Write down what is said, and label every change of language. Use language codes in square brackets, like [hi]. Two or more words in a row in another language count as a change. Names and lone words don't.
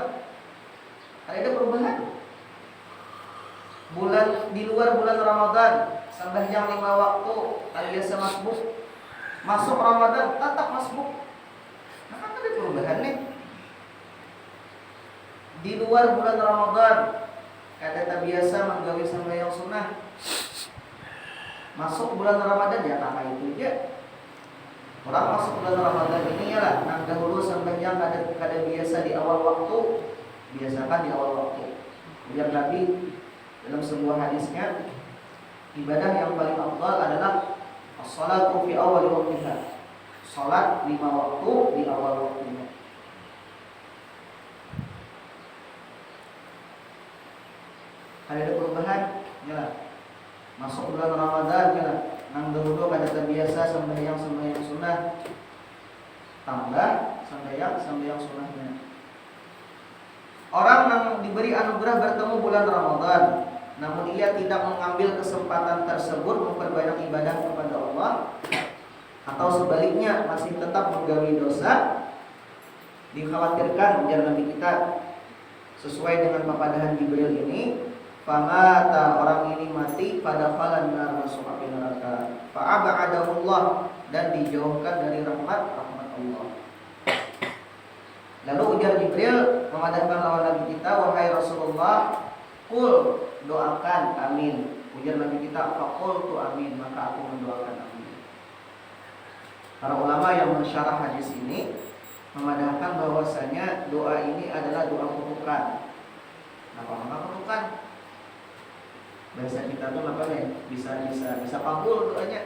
[id] Ada perubahan? Di luar bulan Ramadan sembahyang 5 waktu alias masbuk, masuk Ramadan tetap masbuk. Nah, kan ada perubahan nih. [bjn] Di luar bulan Ramadan kada terbiasa menggawe sembahyang sunnah. [id] Masuk bulan Ramadan ya nama itu aja. [bjn] Orang masuk bulan Ramadan ini ya lah, nang dahulu sembahyang kada biasa di awal waktu, biasakan di awal waktu. [id] Biar Nabi dalam sebuah hadisnya, ibadah yang paling afdal adalah [ar] الصلاة في أول وقتها. [id] Salat 5 waktu di awal waktunya. Ada perubahan? Ya. Masuk bulan Ramadan ya. [bjn] Nang dahulu kada terbiasa sembahyang sunnah. [id] Tambah sembahyang sunnahnya. Orang yang diberi anugerah bertemu bulan Ramadan, namun ia tidak mengambil kesempatan tersebut memperbanyak ibadah kepada Allah, atau sebaliknya masih tetap menggawi dosa, dikhawatirkan ujar Nabi kita sesuai dengan papadahan Jibril ini, famata, orang ini mati pada falan nar, masuk api neraka, fa'abadahullah, dan dijauhkan dari rahmat Allah. [bjn] Lalu ujar Jibril memadamkan lawan Nabi kita, wahai Rasulullah, kul, doakan, amin. Ujar Nabi kita, [ar] فقلت آمين, [id] maka aku mendoakan amin. Para ulama yang mensyarah hadis ini memadahkan bahwasanya doa ini adalah doa kutukan. Apa kutukan? Bahasa kita tuh apa nih? [bjn] Bisa kabul doanya.